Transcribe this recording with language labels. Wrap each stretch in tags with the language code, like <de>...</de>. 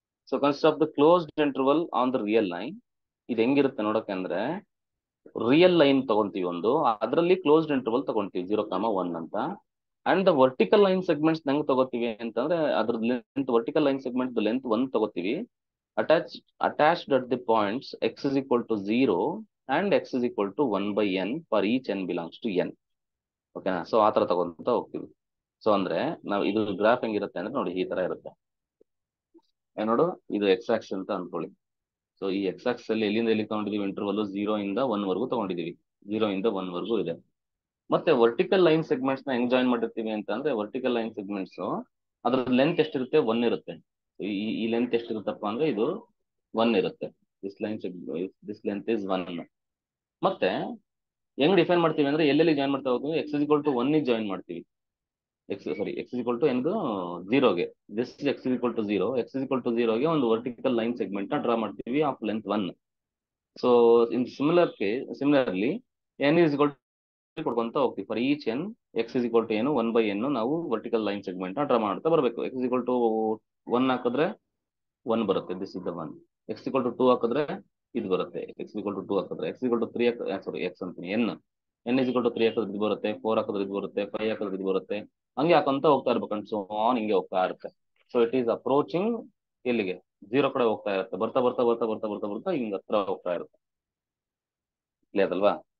<en>So consist of the closed interval on the real line.</en> <kn>ಇದು ಹೆಂಗಿರುತ್ತೆ ನೋಡಕ್ಕೆ ಅಂದ್ರೆ, ರಿಯಲ್ ಲೈನ್ ತಗೊಂತೀವಿ ಒಂದು, ಅದರಲ್ಲಿ ಕ್ಲೋಸ್ಡ್ ಇಂಟರ್ವಲ್ ತಗೊಂತೀವಿ 0,1 ಅಂತ. And the vertical line segments ಹೆಂಗ್ ತಗೋತೀವಿ ಅಂತಂದ್ರೆ, ಅದ್ರ length vertical line segment length 1 ತಗೋತೀವಿ.</kn> <en>attached at the points x is equal to 0 and x is equal to 1/n for each n belongs to n.</en> <kn>ಓಕೆನಾ? So ಆ ತರ ತಗೊಂತ ಹೋಗ್ತೀವಿ. So ಅಂದ್ರೆ ನಾವು ಇದು ಗ್ರಾಫ್ ಹೆಂಗಿರುತ್ತೆ ಅಂದ್ರೆ ನೋಡಿ, ಈ ತರ ಇರುತ್ತೆ. ನೋಡು, ಇದು ಎಕ್ಸ್ ಆಕ್ಸ್ ಅಂತ ಅನ್ಕೊಳ್ಳಿ. ಸೊ ಈ ಎಕ್ಸ್ ಆಕ್ಸ್ ಅಲ್ಲಿ ಎಲ್ಲಿಂದ ಎಲ್ಲಿ ತಗೊಂಡಿದೀವಿ ಇಂಟರ್ವಲ್ 0 ಇಂದ 1 ವರೆಗೂ ತಗೊಂಡಿದೀವಿ. 0 ಇಂದ 1 ವರೆಗೂ ಇದೆ. ಮತ್ತೆ ವರ್ಟಿಕಲ್ ಲೈನ್ ಸೆಗ್ಮೆಂಟ್ಸ್ ನ ಹೆಂಗ್ ಜಾಯಿನ್ ಮಾಡಿರ್ತೀವಿ ಅಂತ ಅಂದ್ರೆ, ವರ್ಟಿಕಲ್ ಲೈನ್ ಸೆಗ್ಮೆಂಟ್ಸ್ ಅದ್ರ ಲೆಂತ್ ಎಷ್ಟಿರುತ್ತೆ? 1 ಇರುತ್ತೆ. ಈ ಲೆಂತ್ ಎಷ್ಟಿರುತ್ತಪ್ಪ ಅಂದ್ರೆ ಇದು 1 ಇರುತ್ತೆ.</kn> <en>This length is 1.</en> <kn>ಮತ್ತೆ ಹೆಂಗ್ ಡಿಫೈನ್ ಮಾಡ್ತೀವಿ ಅಂದ್ರೆ, ಎಲ್ಲೆಲ್ಲಿ ಜಾಯಿನ್ ಮಾಡ್ತಾ ಹೋಗ್ತೀವಿ? x is equal to 1 join ಮಾಡ್ತೀವಿ. x is equal to n 0ಗೆ, this x is equal to 0, x is equal to 0ಗೆ ಒಂದು ವರ್ಟಿಕಲ್ ಲೈನ್ ಸೆಗ್ಮೆಂಟ್ ನ ಡ್ರಾ ಮಾಡ್ತೀವಿ of length 1. So in similarly n is equal to ಕೊಡ್ಕೊಂತ ಹೋಗ್ತೀವಿ. For each n x is equal to ಏನು 1/n ನಾವು vertical line segment ನ draw ಮಾಡ್ತಾ ಬರಬೇಕು. x is equal to 1 ಹಾಕಿದ್ರೆ 1 ಬರುತ್ತೆ,</kn> <en>This is the 1.</en> <kn>x is equal to 2 ಹಾಕಿದ್ರೆ ಇದು ಬರುತ್ತೆ, x is equal to 2 ಹಾಕಿದ್ರೆ. x is equal to 3 sorry x ಅಂತೀನಿ, n is equal to 3 ಹಾಕಿದ್ರೆ ಇದು ಬರುತ್ತೆ, 4 ಹಾಕಿದ್ರೆ ಇದು ಬರುತ್ತೆ, 5 ಹಾಕಿದ್ರೆ ಇದು ಬರುತ್ತೆ. ಹಂಗೆ ಹಾಕೊಂತ ಹೋಗ್ತಾ ಇರ್ಬೇಕಂತ, ಸೊ ಆನ್ ಹಿಂಗೆ ಹೋಗ್ತಾ ಇರುತ್ತೆ.</kn> <en>so it is approaching</en> <kn>ಎಲ್ಲಿಗೆ? 0 ಕಡೆ ಹೋಗ್ತಾ ಇರುತ್ತೆ. ಬರ್ತಾ ಬರ್ತಾ ಬರ್ತಾ ಬರ್ತಾ ಬರ್ತಾ ಬರ್ತಾ ಹಿಂಗ ಹತ್ರ ಹೋಗ್ತಾ ಇರುತ್ತೆ. ಕ್ಲಿಯರ್ ಅಲ್ವಾ?</kn>